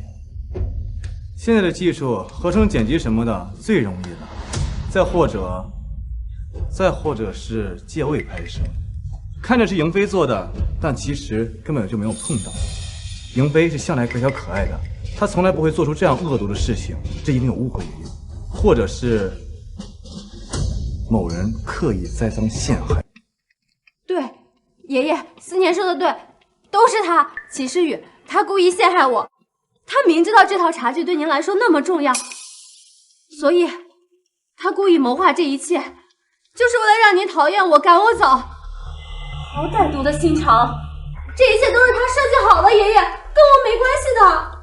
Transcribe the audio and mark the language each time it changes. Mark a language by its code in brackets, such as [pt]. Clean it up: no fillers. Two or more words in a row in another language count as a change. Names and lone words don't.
[zh] 現在的技術，合成剪輯什麼的最容易了，再或者是借位拍攝，看着是邢飛做的，但其實根本就沒有碰到。邢飛是向來可小可愛的，他從來不會做出這樣惡毒的事情，這一定有誤會爺爺，或者是某人刻意栽贓陷害。對，爺爺，思年說的對，都是他齊詩雨，他故意陷害我，他明知道這套茶具對您來說那麼重要，所以他故意謀劃這一切，就是為了讓您討厭我，趕我走。好歹毒的心腸，這一切都是他設計好的，爺爺，跟我沒關係的。